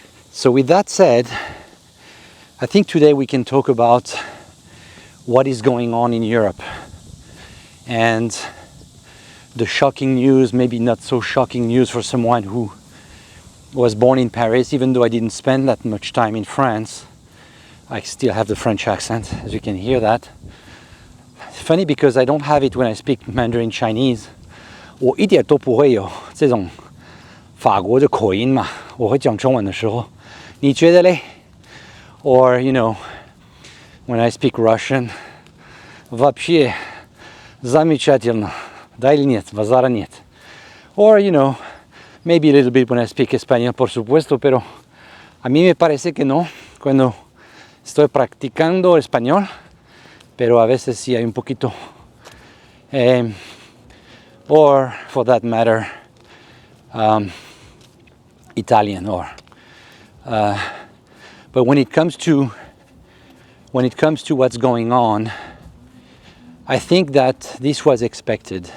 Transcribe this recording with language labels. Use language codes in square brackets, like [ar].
[en] So with that said, I think today we can talk about what is going on in Europe and the shocking news, maybe not so shocking news for someone who was born in Paris, even though I didn't spend that much time in France. I still have the French accent, as you can hear that. It's funny because I don't have it when I speak Mandarin Chinese. [zh] 我一点都不会有这种法国的口音嘛，我会讲中文的时候，你觉得嘞？ [en] Or, you know, when I speak Russian, [ru] вообще замечательно, да или нет, базара нет. [en] Or, you know, maybe a little bit when I speak [es] español, por supuesto, pero a mí me parece que no, cuando estoy practicando español, pero a veces sí hay un poquito. [en] Or, for that matter, Italian, or... But when it comes to what's going on, I think that this was expected.